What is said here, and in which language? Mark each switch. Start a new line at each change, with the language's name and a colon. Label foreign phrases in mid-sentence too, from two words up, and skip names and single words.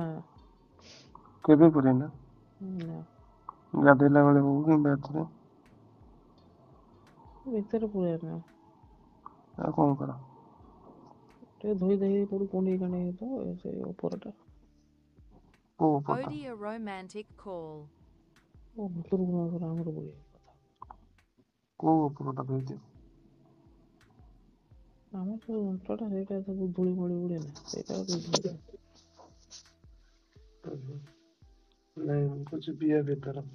Odia: କେବେ ପୁରେଇନା? ନା ଗାଧେଇଲା ବେଳେ ହଉ କିମ୍ବା ଏଥିରେ। ଭିତରେ ପୁରେଇ ନା। ଆଉ କ'ଣ କର? ଟିକେ ଧୋଇ ଦେଇ ପଡ଼ି କୁଣ୍ଡେଇ କାଣ୍ଡେଇ ହେଇଥିବ ସେଇ ଉପରଟା। କୋଉ ଉପରଟା?
English: Odia romantic call.
Odia: ଭିତରକୁ ଆମର ପୁରେଇ କୋଉ ଉପରଟା ଧୋଇଦିଅ? ଆମର ଯୋଉ ଅଣ୍ଟାଟା ସେଇଟା ସବୁ ଧୂଳି ମଳି ଉଡ଼େ ନା ସେଇଟା ଧୋଇ। ନାଇଁ ମୁଁ କହୁଛି ପିଆ ଭିତର।